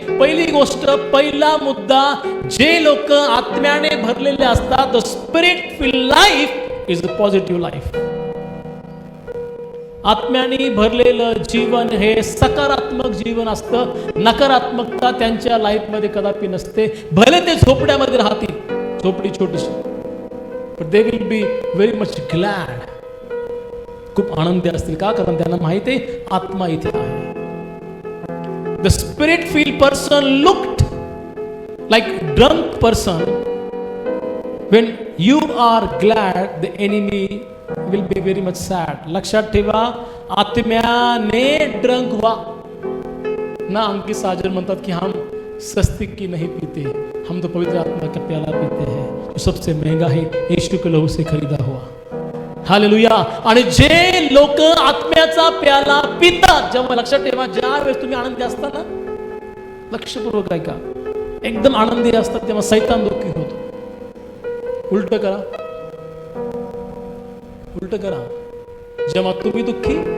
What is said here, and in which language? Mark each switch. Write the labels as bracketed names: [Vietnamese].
[Marathi] पहिली गोष्ट, पहिला मुद्दा, जे लोक आत्म्याने भरलेले असतात, [English] The spirit filled life is a positive life. [Marathi] आत्म्याने भरलेलं जीवन हे सकारात्मक जीवन असतं. नकारात्मकता त्यांच्या लाईफमध्ये कदापि नसते. भले ते झोपड्यामध्ये राहतील, झोपडी छोटीशी, [English] but they will be very much glad. [Marathi] खूप आनंदी असतील. का? कारण त्यांना माहिती आहे आत्मा इथे आहे. [English] The spirit filled person looked like drunk person. when you are glad, the enemy will be very much sad. [Marathi] लक्षात ठेवा, आत्म्याने ड्रंक [Hindi] हुआ [Marathi] ना. [Hindi] अंकित साजन [Marathi] म्हणतात की [Hindi] हम सस्ती की नहीं पीते, हम तो पवित्र आत्मा का प्याला पीते हैं, जो सबसे महंगा है, यीशु के लहू से खरीदा हुआ. हालेलुया. [Marathi] आणि जे लोक आत्म्याचा प्याला पितात, जेव्हा, लक्षात ठेवा, ज्या वेळेस तुम्ही आनंदी असता ना, लक्षपूर्वक ऐका, एकदम आनंदी असतात, तेव्हा सैतान दुःखी होतो. उलट करा, उलट करा. जेव्हा तुम्ही दुःखी,